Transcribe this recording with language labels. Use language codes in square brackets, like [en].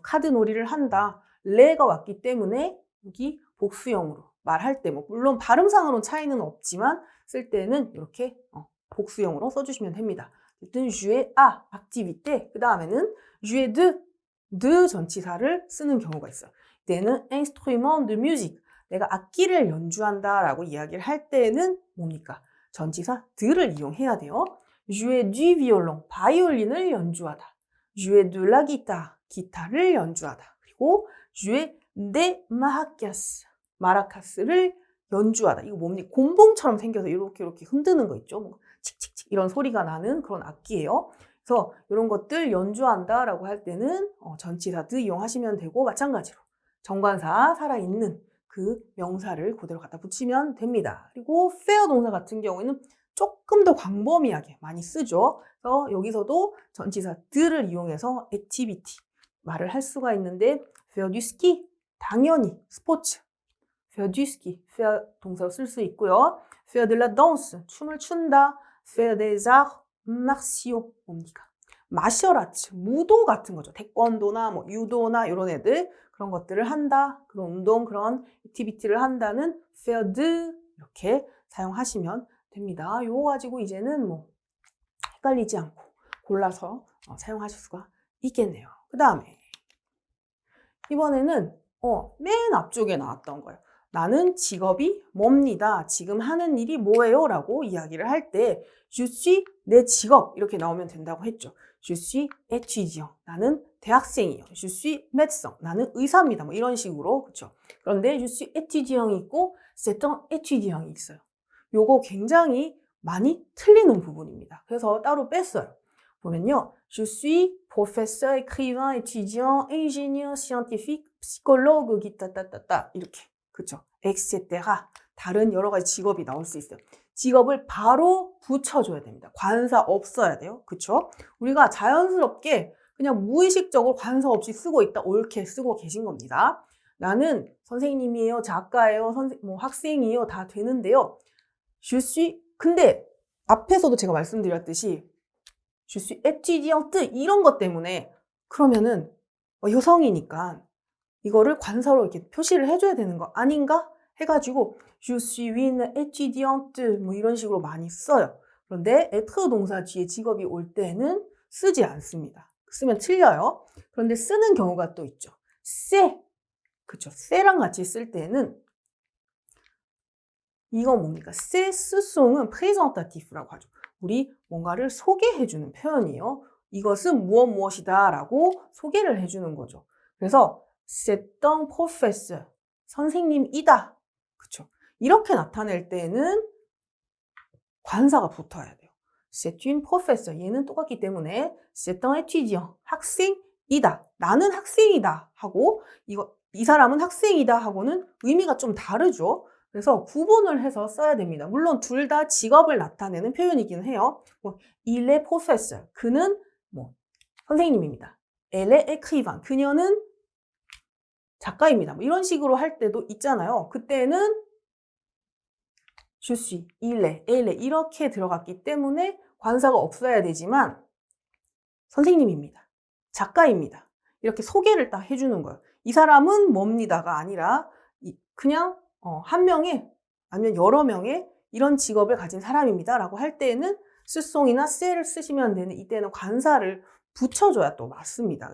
[ko] 카드 놀이를 한다. 레가 왔기 때문에 여기 복수형으로 말할 때 뭐 물론 발음상으로는 차이는 없지만 쓸 때는 이렇게 복수형으로 써주시면 됩니다. 어쨌든 jouer à, activité, 그 다음에는 jouer de 전치사를 쓰는 경우가 있어요. 이때는 [fr] instrument de musique, [ko] 내가 악기를 연주한다라고 이야기를 할 때는 뭡니까? 전치사 de를 이용해야 돼요. [fr] jouer du violon, [ko] 바이올린을 연주하다. [fr] jouer de la guitare, [ko] 기타를 연주하다. 그리고 [fr] jouer des maracas, [ko] 마라카스를 연주하다. 이거 뭡니까? 곤봉처럼 생겨서 이렇게 흔드는 거 있죠. 뭐 칙칙칙 이런 소리가 나는 그런 악기예요. 그래서 이런 것들 연주한다라고 할 때는 전치사 드 이용하시면 되고 마찬가지로 정관사 살아있는 그 명사를 그대로 갖다 붙이면 됩니다. 그리고 faire 동사 같은 경우에는 조금 더 광범위하게 많이 쓰죠. 그래서 여기서도 전치사 드를 이용해서 activity 말을 할 수가 있는데 [fr] faire du ski [ko] 당연히 스포츠 faire du ski, faire 동사로 쓸 수 있고요. [fr] faire de la danse, [ko] 춤을 춘다. [fr] faire des arts martiaux, [ko] 뭡니까? 마셜 아츠, 무도 같은 거죠. 태권도나 뭐 유도나 이런 애들. 그런 것들을 한다, 그런 운동, 그런 액티비티를 한다는 faire de 이렇게 사용하시면 됩니다. 요거 가지고 이제는 뭐 헷갈리지 않고 골라서 사용하실 수가 있겠네요. 그 다음에 이번에는 맨 앞쪽에 나왔던 거예요. 나는 직업이 뭡니다. 지금 하는 일이 뭐예요? 라고 이야기를 할 때 je suis 내 직업 이렇게 나오면 된다고 했죠. [fr] je suis étudiant. [ko] 나는 대학생이에요. [fr] je suis médecin. [ko] 나는 의사입니다. 뭐 이런 식으로. 그렇죠? [fr] 그런데 je suis étudiant이 있고 c'est un étudiant이 있어요. [ko] 요거 굉장히 많이 틀리는 부분입니다. 그래서 따로 뺐어요. 보면요. [fr] Je suis professeur, écrivain, étudiant, ingénieur scientifique, psychologue, [ko] 기타따따따 이렇게. 그렇죠? etc. 다른 여러 가지 직업이 나올 수 있어요. 직업을 바로 붙여줘야 됩니다. 관사 없어야 돼요. 그렇죠? 우리가 자연스럽게 그냥 무의식적으로 관사 없이 쓰고 있다. 옳게 쓰고 계신 겁니다. 나는 선생님이에요, 작가예요, 학생이에요. 다 되는데요. Je suis 근데 앞에서도 제가 말씀드렸듯이 [fr] je suis étudiante [ko] 이런 것 때문에 그러면은 여성이니까 이거를 관사로 이렇게 표시를 해줘야 되는 거 아닌가 해가지고 [fr] je suis une étudiante [ko] 뭐 이런 식으로 많이 써요. 그런데 être 동사 뒤에 직업이 올 때는 쓰지 않습니다. 쓰면 틀려요. 그런데 쓰는 경우가 또 있죠. c'est 그쵸? c'랑 같이 쓸 때는 이건 뭡니까? c'est 스송은 présentatif라고 하죠. 우리 뭔가를 소개해주는 표현이에요. 이것은 무엇이다 라고 소개를 해주는 거죠. [fr] 그래서 c'est un professeur, [ko] 선생님이다. 그쵸? 이렇게 나타낼 때는 관사가 붙어야 돼요. [fr] c'est une professeur, [ko] 얘는 똑같기 때문에 [fr] c'est un étudiant, [ko] 학생이다. 나는 학생이다 하고 이 사람은 학생이다 하고는 의미가 좀 다르죠. 그래서 구분을 해서 써야 됩니다. 물론 둘 다 직업을 나타내는 표현이긴 해요. [fr] il est professeur, [ko] 그는 선생님입니다. [fr] elle est écrivain, [ko] 그녀는 작가입니다. 이런 식으로 할 때도 있잖아요. 그때는 [fr] je suis, il est, elle est [ko] 이렇게 들어갔기 때문에 관사가 없어야 되지만 선생님입니다. 작가입니다. 이렇게 소개를 딱 해주는 거예요. 이 사람은 뭡니다가 아니라 그냥 한 명의 아니면 여러 명의 이런 직업을 가진 사람입니다 라고 할 때는 쓰송이나 쎄를 쓰시면 되는 이때는 관사를 붙여줘야 또 맞습니다.